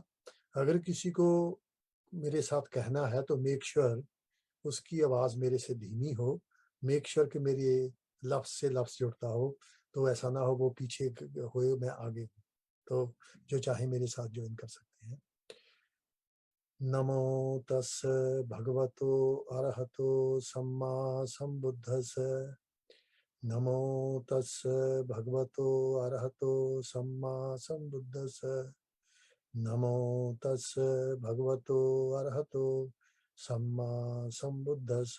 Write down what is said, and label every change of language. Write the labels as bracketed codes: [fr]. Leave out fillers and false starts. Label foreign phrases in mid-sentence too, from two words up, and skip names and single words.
[hi] अगर किसी को मेरे साथ कहना है तो [en] make sure [hi] उसकी आवाज मेरे से धीमी हो, [en] make sure [hi] कि मेरे लफ्ज से लफ्ज जुड़ता हो, तो ऐसा ना हो वो पीछे हो मैं आगे हूँ। तो जो चाहे मेरे साथ ज्वाइन कर सकते हैं। [pi] नमो तस् भगवतो अरहतो सम्मा संबुद्धस्। नमो तस् भगवतो अरहतो सम्मा संबुद्धस्। नमो तस् भगवतो अरहतो सम्मा संबुद्धस्।